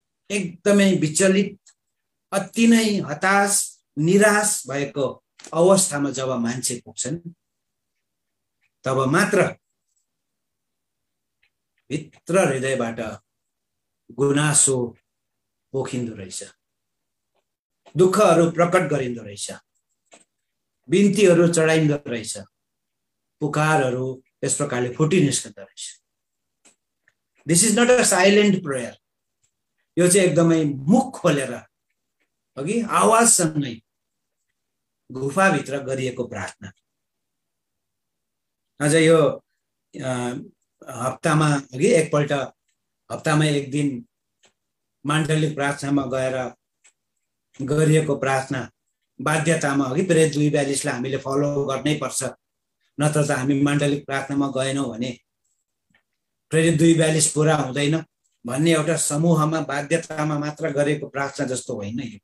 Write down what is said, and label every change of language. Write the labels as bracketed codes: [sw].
[ne] एकदमै विचलित, अति नै हताश, निराश भएको अवस्थामा जब मान्छे पुग्छन्, तब मात्र भित्र हृदयबाट गुनासो पोखिँदो रहेछ, दुःखहरू प्रकट गरिँदो रहेछ, बिन्तीहरू चढाइँदो रहेछ, पुकारहरू यस प्रकारले फुटि निस्कँदो रहेछ। [en] This is not a silent prayer. [ne] यो चाहिँ एकदमै मुख खोलेर अघि आवाजसँगै गुफाभित्र गरिएको प्रार्थना। अझ यो हप्तामा अघि एकपल्ट, हप्तामा एक दिन माण्डलिक प्रार्थनामा गएर गरिएको प्रार्थना बाध्यतामा अघि प्रेरित 2:42 लाई हामीले फलो गर्नै पर्छ, नत्र त हामी माण्डलिक प्रार्थनामा गएनौँ भने प्रेरित 2:42 पुरा हुँदैन भन्ने एउटा समूहमा बाध्यतामा मात्र गरेको प्रार्थना जस्तो होइन।